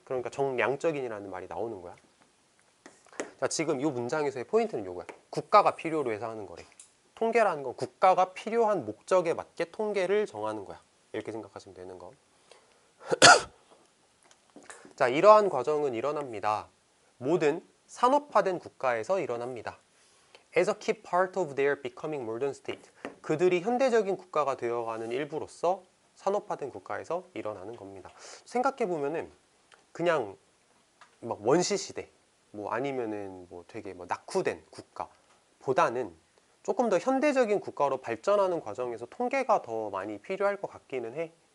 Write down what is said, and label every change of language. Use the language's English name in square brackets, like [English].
[Korean] 그러니까 정량적인이라는 말이 나오는 거야. 자, 지금 이 문장에서의 포인트는 요거야. 국가가 필요로 해서 하는 거래. 통계라는 건 국가가 필요한 목적에 맞게 통계를 정하는 거야. 이렇게 생각하시면 되는 거. 자, 이러한 과정은 일어납니다. 모든 산업화된 국가에서 일어납니다. [English] As a key part of their becoming modern state. [Korean] 그들이 현대적인 국가가 되어가는 일부로서 산업화된 국가에서 일어나는 겁니다. 생각해 보면은 그냥 막 원시 시대, 뭐 아니면은 뭐 되게 뭐 낙후된 국가보다는 조금 더 현대적인 국가로 발전하는 과정에서 통계가 더 많이 필요할 것 같기는 해.